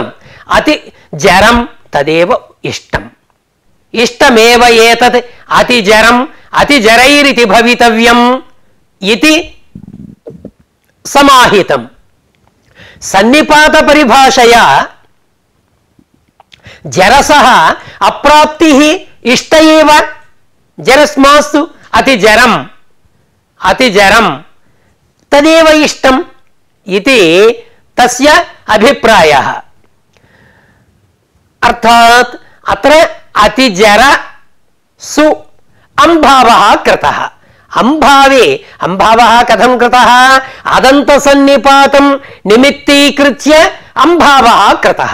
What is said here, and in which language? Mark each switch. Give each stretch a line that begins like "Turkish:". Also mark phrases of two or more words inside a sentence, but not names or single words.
Sanskrit: అతి జరం తదేవ ఇష్టం ఇష్టమేవ ఏతత్ అతి జరం అతి జరైరితి భవితవ్యం ఇతి సమాహితం. సన్నిపాత పరిభాషయా జరసః అప్రాప్తిః ఇష్ట ఏవ జరస్మాస్తు అతి జరం तदेव इष्टम् इति तस्य अभिप्रायः। अर्थात् अत्र अतिजर सु अंभावः कृतः। अंभावे अंभावः कथं कृतः? अदन्तसन्निपातं निमित्तीकृत्य अंभावः कृतः।